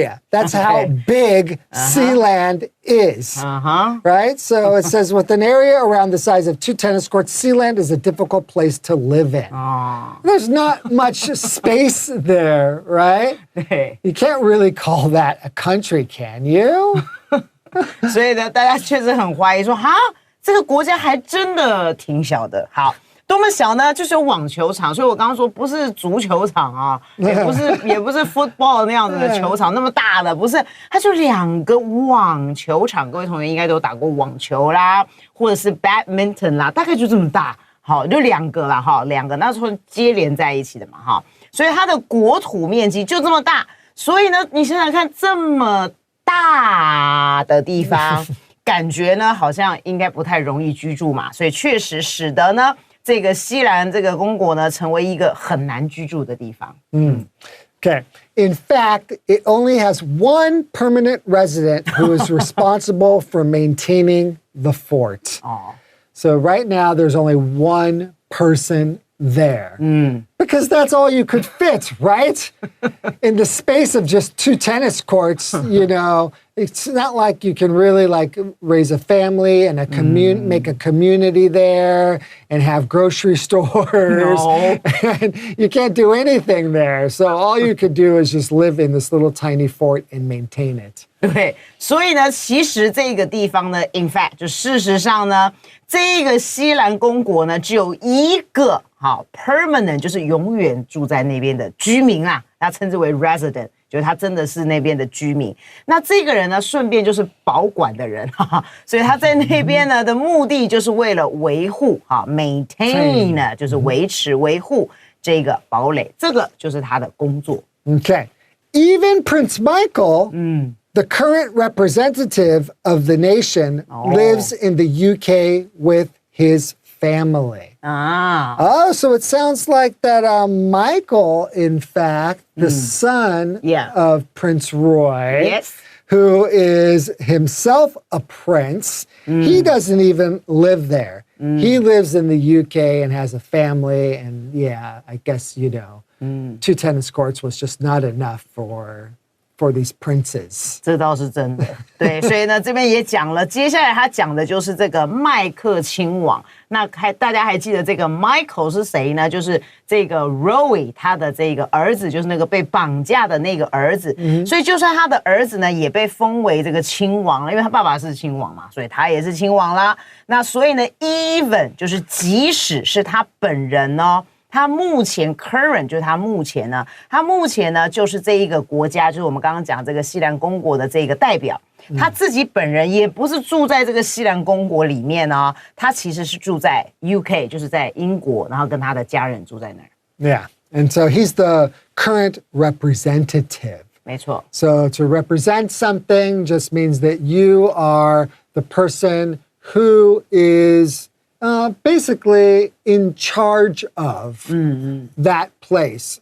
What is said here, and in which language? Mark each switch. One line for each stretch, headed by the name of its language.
English: That's how big Sealand is. Right? So it says with an area around the size of 2 tennis courts, Sealand is a difficult place to live in. There's not much space there, right? You can't really call that a country, can you?
Chinese: 所以呢，大家确实很怀疑说，这个国家还真的挺小的。好，多么小呢？就是有网球场，所以我刚刚说不是足球场啊，也不是 football 那样子的球场那么大的，不是，它就2个网球场。各位同学应该都打过网球啦，或者是 badminton 啦，大概就这么大。好，就2个啦，2个，那时候接连在一起的嘛，所以它的国土面积就这么大。所以呢，你想想看，这么大的地方，感觉呢好像应该不太容易居住嘛，所以确实使得呢这个西兰这个公国呢成为一个很难居住的地方。
English: Okay. In fact, it only has one permanent resident who is responsible for maintaining the fort. So right now there's only one person there because that's all you could fit, right? In the space of just 2 tennis courts, it's not like you can really like raise a family and make a community there and have grocery stores. No. And you can't do anything there. So all you could do is just live in this little tiny fort and maintain it.
Chinese: 对，所以呢，其实这个地方呢 ， in fact，就事实上呢，这个西兰公国呢，只有一个permanent， 就是永远住在那边的居民啊，他称之为 resident， 就是他真的是那边的居民。那这个人呢，顺便就是保管的人，所以他在那边呢的目的就是为了维护maintain 呢，就是维持维护这个堡垒，这个就是他的工作。
English: Okay, even Prince Michael. The current representative of the nation lives in the UK with his family. Oh, so it sounds like that Michael, in fact, the son of Prince Roy, who is himself a prince, he doesn't even live there. He lives in the UK and has a family. And yeah, I guess, 2 tennis courts was just not enough for these princes.
Chinese: 这倒是真的，对，所以呢，这边也讲了，接下来他讲的就是这个麦克亲王。那大家还记得这个 Michael 是谁呢？就是这个 Roy 他的这个儿子，就是那个被绑架的那个儿子。所以就算他的儿子呢，也被封为这个亲王了，因为他爸爸是亲王嘛，所以他也是亲王啦。那所以呢 ，even 就是即使是他本人呢。他目前 current 就是他目前呢就是这一个国家，就是我们刚刚讲这个西兰公国的这个代表，他自己本人也不是住在这个西兰公国里面哦，他其实是住在 UK， 就是在英国，然后跟他的家人住在那儿。
English: Yeah, and so he's the current representative.
Chinese: 没错。
English: So to represent something just means that you are the person who is basically in charge of that place.